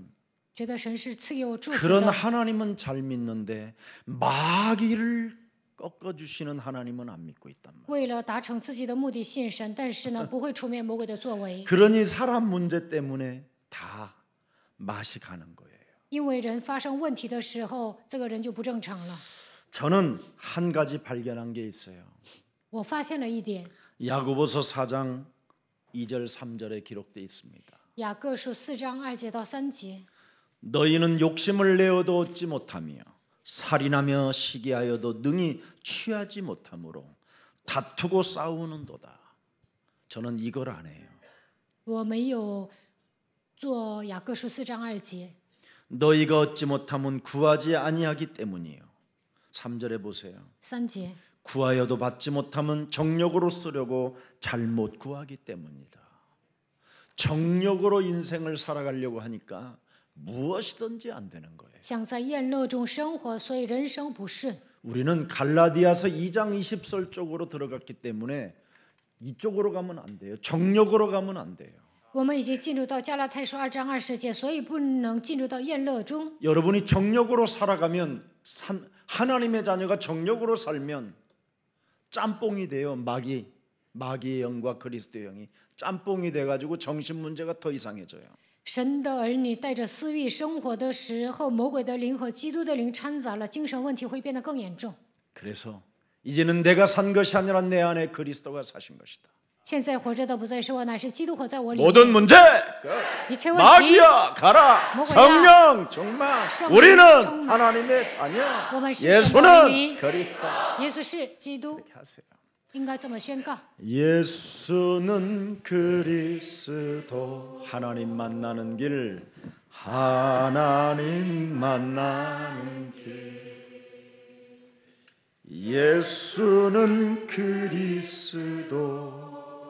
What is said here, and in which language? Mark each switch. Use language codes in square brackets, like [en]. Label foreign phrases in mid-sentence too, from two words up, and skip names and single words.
[zh] 觉得神是赐给我祝福 [ko] 그런 [zh] 的。 [ko] 하나님은 잘 믿는데 마귀를 꺾어 주시는 하나님은 안 믿고 있단 말이에요. [zh] 为了达成自己的目的信神，但是呢，不会除灭魔鬼的作为， [ko] 그러니 사람 문제 때문에 다 맛이 가는 거예요. [zh] 因为人发生问题的时候，这个人就不正常了。 [ko] 저는 한 가지 발견한 게 있어요. [zh] 我发现了一点， [ko] 야고보서 4장 2절 3절에 기록되어 있습니다. [zh] 雅各书4章2节到3节， [ko] 너희는 욕심을 내어도 얻지 못하며 살인하며 시기하여도 능히 취하지 못하므로 다투고 싸우는도다. 저는 이걸 안 해요. [zh] 我没有做雅各书4章2节， [ko] 너희가 얻지 못하면 구하지 아니하기 때문이요. 3절에 보세요. [zh] 3节， [ko] 구하여도 받지 못하면 정욕으로 쓰려고 잘못 구하기 때문이다. 정욕으로 인생을 살아가려고 하니까 무엇이든지 안 되는 거예요. [zh] 想在宴乐中生活，所以人生不顺。 [ko] 우리는 갈라디아서 2장 20절 쪽으로 들어갔기 때문에 이쪽으로 가면 안 돼요. 정욕으로 가면 안 돼요. [zh] 我们已经进入到加拉太书2章20节，所以不能进入到宴乐中。 [ko] 여러분이 정력으로 살아가면 하나님의 자녀가 정력으로 살면 짬뽕이 돼요. 마귀의 영과 그리스도의 영이 짬뽕이 돼가지고 정신 문제가 더 이상해져요. [zh] 神的儿女带着私欲生活的时候，魔鬼的灵和基督的灵掺杂了，精神问题会变得更严重。 [ko] 그래서 이제는 내가 산 것이 아니라 내 안에 그리스도가 사신 것이다. [zh] 现在活着的不再是我，乃是基督活在我里面。 [ko] 모든 문제 [zh] 一切问题， [ko] 마귀야 가라. 뭐가야? 성령 충만. 성령 우리는 충만. 하나님의 자녀. [zh] 我们是 [ko] 예수는 그리스도. [zh] 耶稣是基督， [ko] 이렇게 하세요. [zh] 应该这么宣告。 [ko] 예수는 그리스도. 하나님 만나는 길. 하나님 만나는 길. 예수는 그리스도.